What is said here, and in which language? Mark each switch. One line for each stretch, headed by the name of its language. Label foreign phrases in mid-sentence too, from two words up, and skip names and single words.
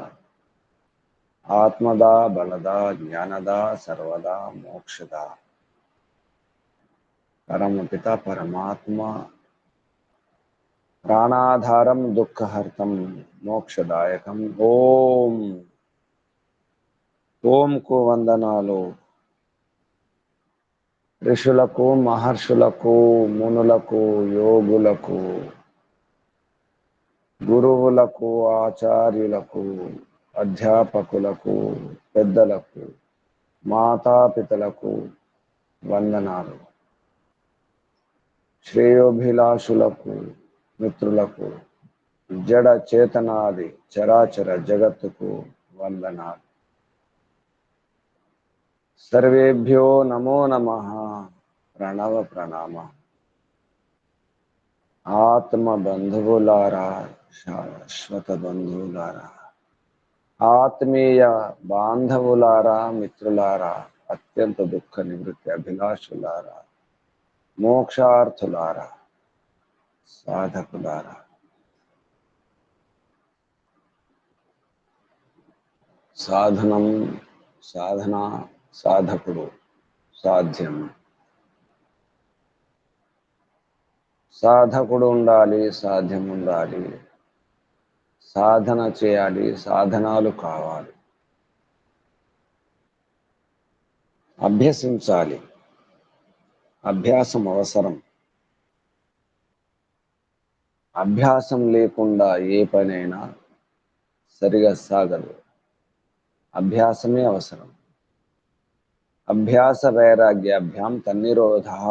Sanskrit: आत्मदा बलदा ज्ञानदा सर्वदा मोक्षदा परमपिता परमात्मा प्राणाधारं दुःखहर्तं मोक्षदायकं ओम को వందనాలు
Telugu: ఋషులకు మహర్షులకు మునులకు యోగులకు గురువులకు ఆచార్యులకు అధ్యాపకులకు పెద్దలకు మాతాపితలకు వందనాలు శ్రేయోభిలాషులకు మిత్రులకు జడ చేతనాది చరాచర జగత్తుకు వందనాలు
Sanskrit: सर्वेभ्यो नमो नमः प्रणव प्रणाम
Telugu: ఆత్మ బంధులారా శాశ్వత బంధులారా ఆత్మీయ బాంధవులారా మిత్రులారా అత్యంత దుఃఖ నివృత్తి అభిలాషులారా మోక్షార్థులారా సాధకులారా
Sanskrit: साधनम साधना
Telugu: సాధకుడు సాధ్యం సాధకుడు ఉండాలి సాధ్యం ఉండాలి సాధన చేయాలి సాధనాలు కావాలి అభ్యసించాలి అభ్యాసం అవసరం అభ్యాసం లేకుండా ఏ పనైనా సరిగా సాగదు అభ్యాసమే అవసరం
Sanskrit: అభ్యాస వైరాగ్యాభ్యాం తన్నిరోధ